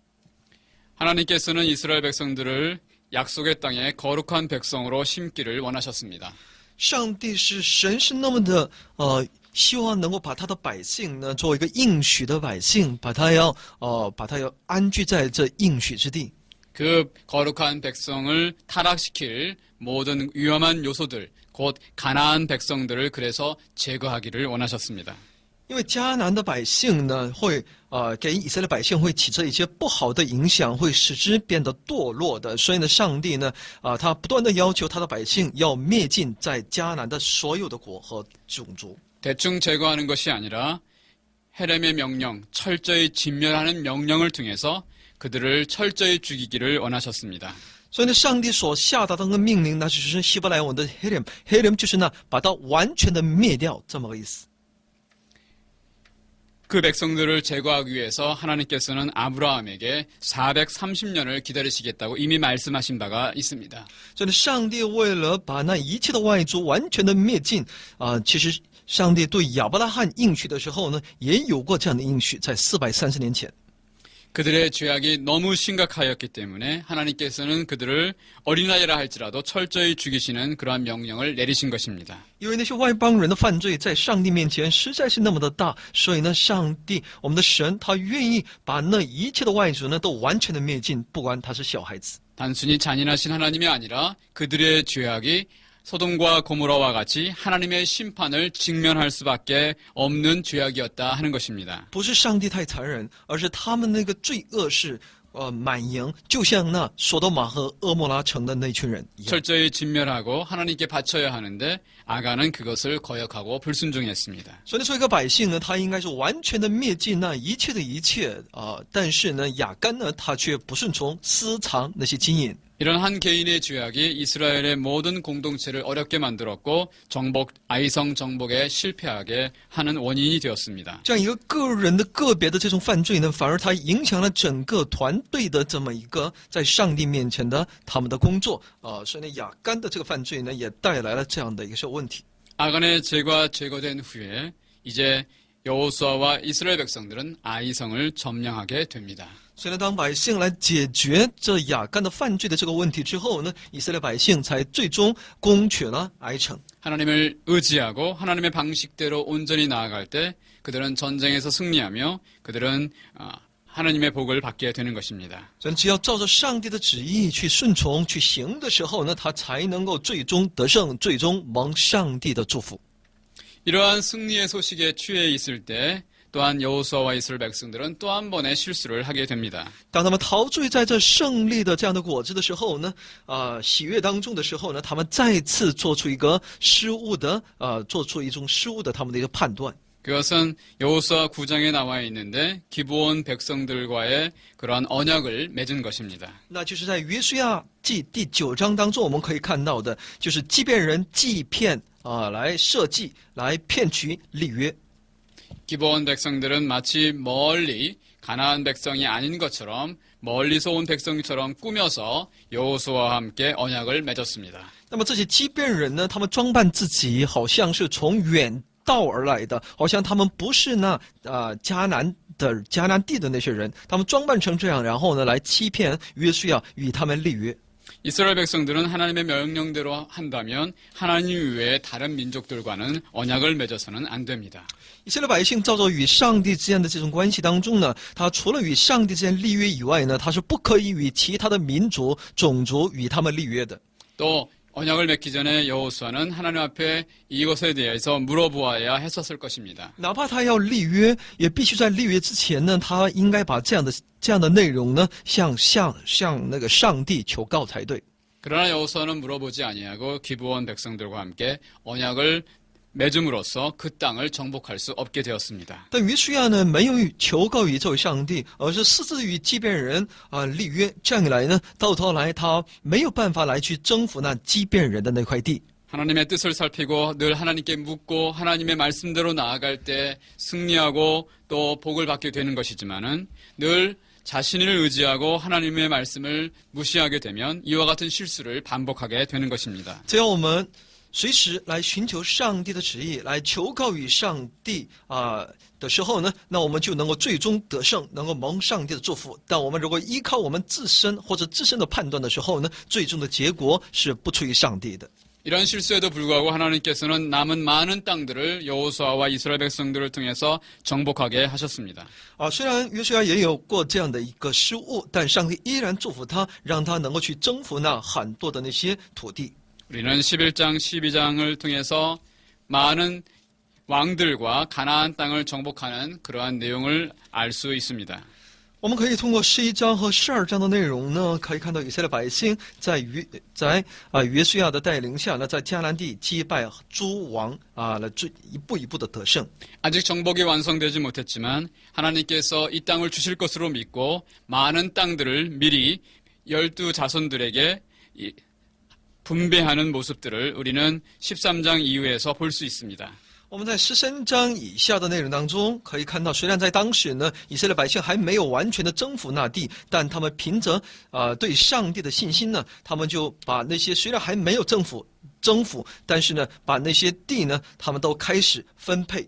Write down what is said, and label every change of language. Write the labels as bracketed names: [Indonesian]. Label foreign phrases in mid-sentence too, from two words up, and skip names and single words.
[Korean] 하나님께서는 이스라엘 백성들을 약속의 땅에 거룩한 백성으로 심기를 원하셨습니다. [Chinese] 上帝神是那么的希望能够把他的百姓呢作为一个应许的百姓，把他要安居在这应许之地。 [Korean] 그 거룩한 백성을 타락시킬 모든 위험한 요소들, 곧 가나안 백성들을 그래서 제거하기를 원하셨습니다. [Chinese] 因为迦南的百姓呢，会给以色列百姓会起着一些不好的影响，会使之变得堕落的。所以呢，上帝呢，他不断的要求他的百姓要灭尽在迦南的所有的国和种族。 [Korean] 대충 제거하는 것이 아니라 헤렘의 명령, 철저히 진멸하는 명령을 통해서 그들을 철저히 죽이기를 원하셨습니다. [Chinese] 所以呢，上帝所下达的那个命令，那就是希伯来文的 Herem 就是呢，把它完全的灭掉，这么个意思。 [Korean] 그 백성들을 제거하기 위해서 하나님께서는 아브라함에게 430년을 기다리시겠다고 이미 말씀하신 바가 있습니다. [Chinese] 所以呢，上帝为了把那一切的外族完全的灭尽其实上帝对亚伯拉罕应许的时候呢，也有过这样的应许，在430年前。 [Korean] 그들의 죄악이 너무 심각하였기 때문에 하나님께서는 그들을 어린아이라 할지라도 철저히 죽이시는 그러한 명령을 내리신 것입니다. [Chinese] 因为那些外邦人的犯罪在上帝面前实在是那么的大，所以呢，上帝我们的神他愿意把那一切的外族呢都完全的灭尽，不管他是小孩子。 [Korean] 단순히 잔인하신 하나님이 아니라 그들의 죄악이 소돔과 고모라와 같이 하나님의 심판을 직면할 수밖에 없는 죄악이었다 하는 것입니다. [Chinese] 不是上帝太残忍，而是他们那个罪恶是满盈，就像那索多玛和俄摩拉城的那群人一样。 [Korean] 철저히 진멸하고 하나님께 바쳐야 하는데 아간은 그것을 거역하고 불순종했습니다. [Chinese] 所以说，一个百姓呢，他应该是完全的灭尽那一切的一切但是呢，雅干呢，他却不顺从，私藏那些金银。 [Korean] 이런 한 개인의 죄악이 이스라엘의 모든 공동체를 어렵게 만들었고 아이성 정복에 실패하게 하는 원인이 되었습니다. [Chinese] 这样一个个人的个别的这种犯罪呢，反而它影响了整个团队的这么一个在上帝面前的他们的工作所以呢，雅干的这个犯罪呢，也带来了这样的一个小问题。 [Korean] 아간의 죄가 제거된 후에 이제 여호수아와 이스라엘 백성들은 아이성을 점령하게 됩니다. [Chinese] 所以呢，当百姓来解决这雅干的犯罪的这个问题之后呢，以色列百姓才最终攻取了哀城。 [Korean] 하나님을 의지하고 하나님의 방식대로 온전히 나아갈 때 그들은 전쟁에서 승리하며 그들은 하나님의 복을 받게 되는 것입니다. [Chinese] 所以只要照着上帝的旨意去顺从、去行的时候呢，他才能够最终得胜，最终蒙上帝的祝福。 [Korean] 이러한 승리의 소식에 취해 있을 때 또한 여호수아와 이스라엘 백성들은 또 한 번의 실수를 하게 됩니다. [Chinese] 当他们陶醉在这胜利的这样的果子的时候呢，喜悦当中的时候呢，他们再次做出一个失误的，做出一种失误的他们的一个判断。 [Korean] 그것은 여호수아 9장에 나와 있는데 기브온 백성들과의 그러한 언약을 맺은 것입니다. [Chinese] 那就是在约书亚记第9章当中，我们可以看到的，就是基遍人计骗来设计、来骗取立约。 [Korean] 기브온 백성들은 마치 멀리 가나안 백성이 아닌 것처럼 멀리서 온 백성처럼 꾸며서 여호수아와 함께 언약을 맺었습니다. [Chinese] 那么这些基遍人呢，他们装扮自己，好像是从远道而来的，好像他们不是那迦南地的那些人，他们装扮成这样，然后呢来欺骗约书亚与他们立约。 [Korean] 이스라엘 백성들은 하나님의 명령대로 한다면 하나님 외에 다른 민족들과는 언약을 맺어서는 안 됩니다. [Chinese] 以色列百姓照着与上帝之间的这种关系当中呢，他除了与上帝之间立约以外呢，他是不可以与其他的民族、种族与他们立约的。 [Korean] 또 언약을 맺기 전에 여호수아는 하나님 앞에 이것에 대해서 물어보아야 했었을 것입니다. [Chinese] 哪怕他要立约，也必须在立约之前呢，他应该把这样的内容呢，向那个上帝求告才对。 [Korean] 그러나 여호수아는 물어보지 아니하고 기브온 백성들과 함께 언약을 맺음으로써 그 땅을 정복할 수 없게 되었습니다. [Chinese] 但约书亚呢，没有求告于这位上帝，而是私自与基遍人立约。这样一来呢，到头来他没有办法来去征服那基遍人的那块地。 [Korean] 하나님의 뜻을 살피고 늘 하나님께 묻고 하나님의 말씀대로 나아갈 때 승리하고 또 복을 받게 되는 것이지만은 늘 자신을 의지하고 하나님의 말씀을 무시하게 되면 이와 같은 실수를 반복하게 되는 것입니다. [Chinese] 只要我们随时来寻求上帝的旨意，来求告于上帝的时候呢，那我们就能够最终得胜，能够蒙上帝的祝福。但我们如果依靠我们自身或者自身的判断的时候呢，最终的结果是不出于上帝的。 [Korean] 이런 실수에도 불구하고 하나님께서는 남은 많은 땅들을 여호수아와 이스라엘 백성들을 통해서 정복하게 하셨습니다. [Chinese] 虽然约书亚也有过这样的一个失误，但上帝依然祝福他，让他能够去征服那很多的那些土地。 [Korean] 우리는 11장, 12장을 통해서 많은 왕들과 가나안 땅을 정복하는 그러한 내용을 알 수 있습니다. [Chinese] 我们可以通过11章和12章的内容呢，可以看到以色列百姓在约书亚的带领下呢，在迦南地击败诸王来一步一步的得胜。 [Korean] 아직 정복이 완성되지 못했지만 하나님께서 이 땅을 주실 것으로 믿고 많은 땅들을 미리 12자손들에게 분배하는 모습들을 우리는 13장 이후에서 볼 수 있습니다. [Chinese] 我们在13章以下的内容当中可以看到，虽然在当时呢，以色列百姓还没有完全的征服那地，但他们凭着对上帝的信心呢，他们就把那些虽然还没有征服，但是呢，把那些地呢，他们都开始分配。